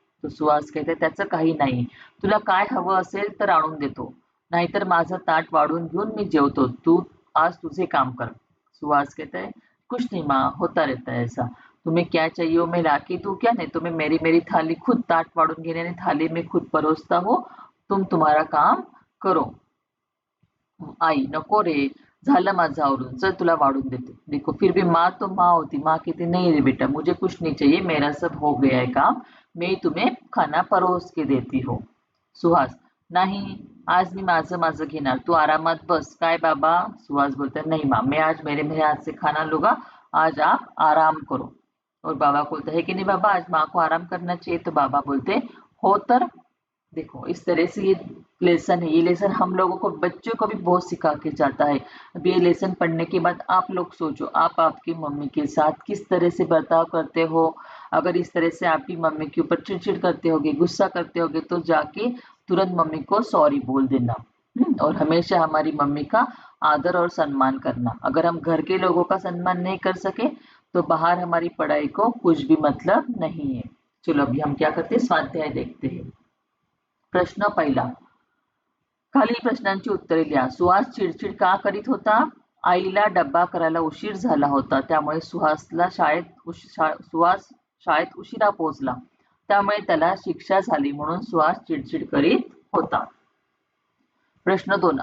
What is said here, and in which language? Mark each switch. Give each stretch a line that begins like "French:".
Hindi: तो सुहास कहते
Marathi: त्याचं काही नाही, तुला काय हवं असेल तर आणून देतो, नाहीतर माझं ताट वाढून घेऊन मी जेवतो, तू आज तुझे काम कर.
Hindi: सुहास कहता है कुछ नहीं माँ, होता रहता है ऐसा, तुम्हें क्या चाहिए वो मैं लाके दूं क्या, नहीं तो मैं मेरी मेरी थाली खुद
Marathi: ताट वाढून घेणे आणि
Hindi: थाली में खुद परोसता हो, तुम तुम्हारा काम करो.
Marathi: आई नको रे, झालं माझं आवरून, चल तुला वाढून देते.
Hindi: देखो फिर भी माँ तो माँ होती, माँ कहती नहीं रे बेटा मुझे कुछ नहीं चाहिए, मेरा सब हो गया है काम, मैं तुम्हें खाना परोस के देती हूँ.
Marathi: सुहास, नाही आज मी माझं माझं घेणार, तू आरामात बस. काय बाबा?
Hindi: सुहास बोलता है नहीं माँ, मैं आज मेरे मेरे हाथ से खाना लूंगा, आज आप आराम करो. और बाबा बोलते है कि नहीं बाबा आज माँ को आराम करना चाहिए, तो बाबा बोलते
Marathi: हो तर.
Hindi: देखो इस तरह से ये लेसन है, ये लेसन हम लोगों को, बच्चों को भी बहुत सिखा के जाता है. अब ये लेसन पढ़ने के बाद आप लोग सोचो, आप आपकी मम्मी के साथ किस तरह से बर्ताव करते हो. अगर इस तरह से आपकी मम्मी के ऊपर चिड़चिड़ करते होगे, गुस्सा करते होगे, तो जाके तुरंत मम्मी को सॉरी बोल देना. और हमेशा हमारी मम्मी का आदर और सम्मान करना. अगर हम घर के लोगों का सम्मान नहीं कर सके, तो बाहर हमारी पढ़ाई को कुछ भी मतलब नहीं है. चलो अभी हम क्या करते हैं, स्वाध्याय देखते हैं.
Marathi: प्रश्न पहिला, खालील प्रश्नांची उत्तरे लिहा. सुहास चिडचिड का करीत होता? आईला डब्बा करायला उशीर झाला होता, त्यामुळे सुहास शाळेत उशिरा पोहोचला. त्यामुळे त्याला शिक्षा झाली म्हणून सुहास चिडचिड करीत होता. प्रश्न 2.